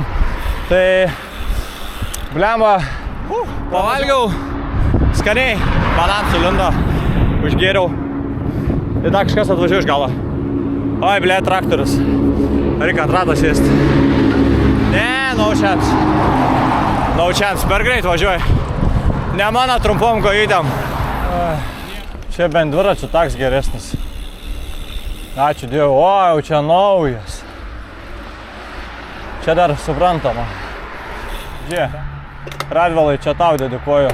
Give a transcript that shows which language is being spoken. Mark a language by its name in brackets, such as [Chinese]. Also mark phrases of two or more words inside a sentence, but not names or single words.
[Lithuanian] Tai blemba. Pavalgiau. Skaniai. Banansų lindo. Užgėriau. Ir dar kažkas atvažiuoja iš galo. Oi, blė, traktorius. Reikia ant rato sėsti. Ne, [English] no chance. No chance. [Lithuanian] Per greit važiuoja. Ne mano trumpom kojytėm. Čia bent dviračių taks geresnis. Ačiū Dievui. O, jau čia naujas. Čia dar suprantama. Žiūrėk. Radvilai, čia tau dedikuoju.